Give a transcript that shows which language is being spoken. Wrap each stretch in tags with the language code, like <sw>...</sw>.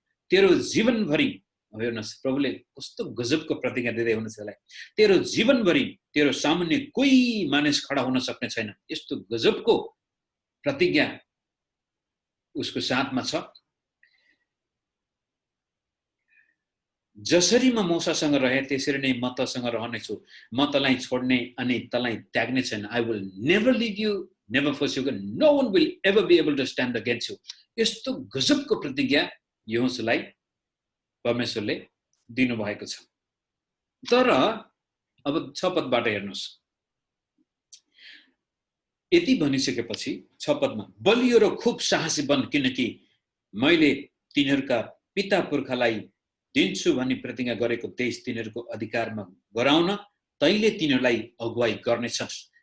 <ne>तेरो जीवनभरि, हेर्नुहोस् प्रभुले कस्तो गजबको प्रतिज्ञा दिँदै हुनुहुन्छ त्यसलाई, तेरो जीवनभरि तेरो सामुन्ने कोही मानिस खडा हुन सक्ने छैन। यस्तो गजबको प्रतिज्ञा उसको साथमा छ। जसरी म मोसासँग रहे त्यसरी नै म तसँग रहनेछु। म तँलाई छोड्ने अनि तँलाई त्याग्ने छैन।</ne> <en>I will never leave you, never forsake you. No one will ever be able to stand against you.</en> <ne>यस्तो गजबको प्रतिज्ञा यहोशूलाई परमेश्वरले दिनुभएको छ। तर अब 6 पदबाट हेर्नुहोस्। यति भनिसकेपछि 6 पदमा बलियो र खूब साहसी बन, किनकि मैले तिनीहरूका पिता पुर्खालाई दिन्छु भनी प्रतिज्ञा गरेको देश तिनीहरूको अधिकारमा गराउन तैले तिनीहरूलाई अगुवाई गर्नेछस्।</ne>